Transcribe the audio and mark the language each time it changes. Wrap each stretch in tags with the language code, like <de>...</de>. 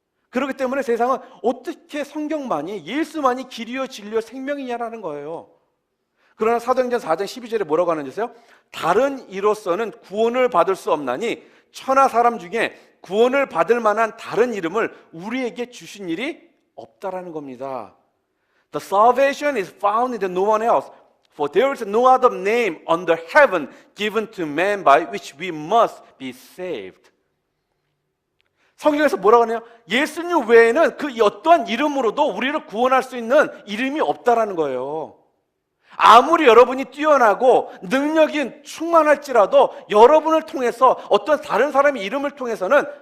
<ko>그렇기 때문에 세상은 어떻게 성경만이 예수만이 길이요 진리요 생명이냐라는 거예요. 그러나 사도행전 4장 12절에 뭐라고 하는지 아세요? 다른 이로서는 구원을 받을 수 없나니 천하 사람 중에 구원을 받을 만한 다른 이름을 우리에게 주신 일이 없다라는 겁니다.</ko> <en>The salvation is found in no one else. For there is no other name under heaven given to man by which we must be saved.</en> <ko>성경에서 뭐라고 하네요? 예수님 외에는 그 어떠한 이름으로도 우리를 구원할 수 있는 이름이 없다라는 거예요. 아무리 여러분이 뛰어나고 능력이 충만할지라도 여러분을 통해서 어떤 다른 사람의 이름을 통해서는</ko>